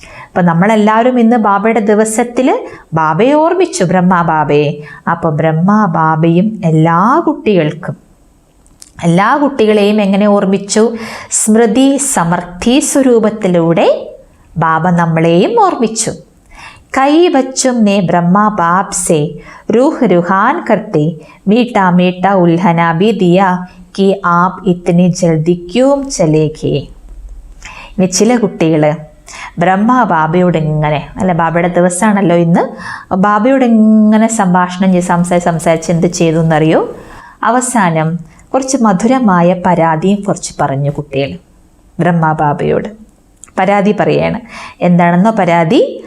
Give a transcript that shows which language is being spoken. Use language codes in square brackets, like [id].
[ml] അപ്പം നമ്മളെല്ലാവരും ഇന്ന് ബാബയുടെ ദിവസത്തിൽ ബാബയെ ഓർമ്മിച്ചു, ബ്രഹ്മാ ബാബയെ. അപ്പോൾ ബ്രഹ്മാ ബാബയും എല്ലാ കുട്ടികളെയും എങ്ങനെ ഓർമ്മിച്ചു? സ്മൃതി സമൃദ്ധി സ്വരൂപത്തിലൂടെ ബാബ നമ്മളെയും ഓർമ്മിച്ചു. [hi] കൈ ബച്ചും ने ब्रह्मा बाप से रूह रूहान करते मीठा मीठा उल्हना भी दिया कि आप इतनी जल्दी क्यों चले गए. [ml] ഇനി ചില കുട്ടികൾ ബ്രഹ്മ ബാബയോട് ഇങ്ങനെ, അല്ല ബാബയുടെ ദിവസമാണല്ലോ ഇന്ന്, ബാബയോട് ഇങ്ങനെ സംഭാഷണം സംസാരിച്ച് എന്ത് ചെയ്തു എന്നറിയോ? അവസാനം കുറച്ച് മധുരമായ പരാതിയും കുറച്ച് പറഞ്ഞു കുട്ടികൾ ബ്രഹ്മ ബാബയോട്. പരാതി പറയാണ്. എന്താണെന്നോ പരാതി?